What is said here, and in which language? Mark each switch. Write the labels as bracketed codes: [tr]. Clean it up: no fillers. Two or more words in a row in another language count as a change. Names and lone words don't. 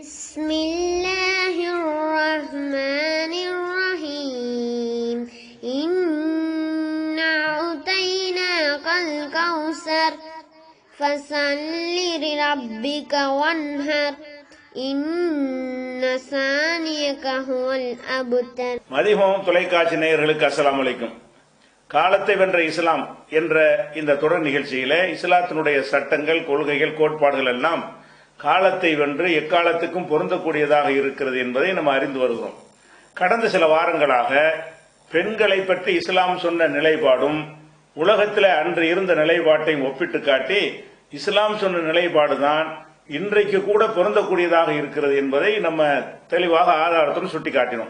[ar] Bismillahirrahmanirrahim. إنا أعطيناك الكوثر فصل لربك وانحر. إن شانئك هو الأبتر. [ta] மதிஹோம் தொலைக்காட்சி நேயர்களுக்கு [ar] السلام عليكم. [ta] காலத்தை வென்ற இஸ்லாம் என்ற இந்த தொடர் நிகழ்ச்சியில இஸ்லாத்தினுடைய சட்டங்கள், கொள்கைகள், கோட்பாடுகள் எல்லாம் காலத்தை வென்று எக்காலத்துக்கும் பொருந்தக்கூடியதாக இருக்கிறது என்பதை நம்ம அறிந்து வருகிறோம். கடந்த சில வாரங்களாக பெண்களை பற்றி இஸ்லாம் சொன்ன நிலைப்பாடும் உலகத்தில் அன்று இருந்த நிலைப்பாட்டையும் ஒப்பிட்டு காட்டி இஸ்லாம் சொன்ன நிலைப்பாடுதான் இன்றைக்கு கூட பொருந்தக்கூடியதாக இருக்கிறது என்பதை நம்ம தெளிவாக ஆதாரத்துடன் சுட்டி காட்டினோம்.